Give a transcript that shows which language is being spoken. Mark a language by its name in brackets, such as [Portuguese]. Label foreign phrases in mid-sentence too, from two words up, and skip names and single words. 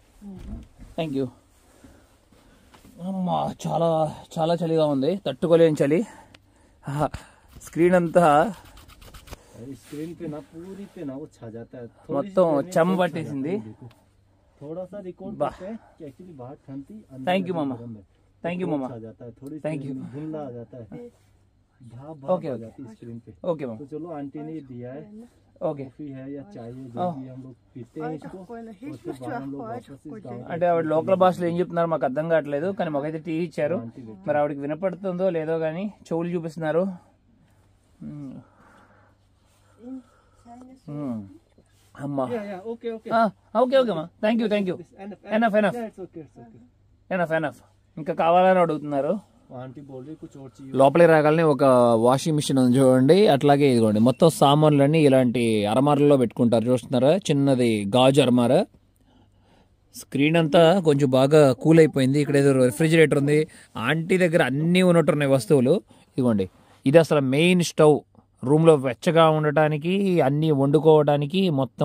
[Telugu] అమ్మా చాలా చాలా చలిగా ఉంది, తట్టుకోలేని చలి. స్క్రీన్ అంతా మొత్తం చెమ్మ పట్టేసింది. [English] thank you మామ, thank you మామ, thank you. okay okay ma'am, [Hindi] चलो आंटी ने दिया है, ఓకే. कॉफी है या चाय है, जो भी हम लोग पीते हैं इसको, और फिर बाद हम लोग वापस इस गाँव [Telugu] అంటే ఆవిడ లోకల్ భాషలో ఏం చెప్తున్నారు మాకు అర్థం కావట్లేదు, కానీ మాకైతే టీ ఇచ్చారు. మరి ఆవిడకి వినపడుతుందో లేదో కానీ చెవులు చూపిస్తున్నారు. అమ్మా [English] okay okay okay okay మా, thank you enough enough it's okay enough enough. [Telugu] ఇంకా కావాలని అడుగుతున్నారు. [Hindi] आंटी बोल रही कुछ और चाहिए. [Telugu] లోపలికి రాగానే ఒక [English] washing machine [Telugu] ఉంది చూడండి. అట్లాగే ఇదిగోండి మొత్తం సామాన్లన్నీ ఇలాంటి అరమారల్లో పెట్టుకుంటారు, చూస్తున్నారా, చిన్నది గాజు అరమార. స్క్రీన్ అంతా కొంచెం బాగా కూల్ అయిపోయింది. ఇక్కడ ఏదో రెఫ్రిజిరేటర్ ఉంది. ఆంటీ దగ్గర అన్నీ ఉన్నట్టున్నాయి వస్తువులు. ఇదిగోండి ఇది అసలు [English] main stove, [Telugu] రూమ్లో వెచ్చగా ఉండటానికి, అన్నీ వండుకోవడానికి మొత్తం.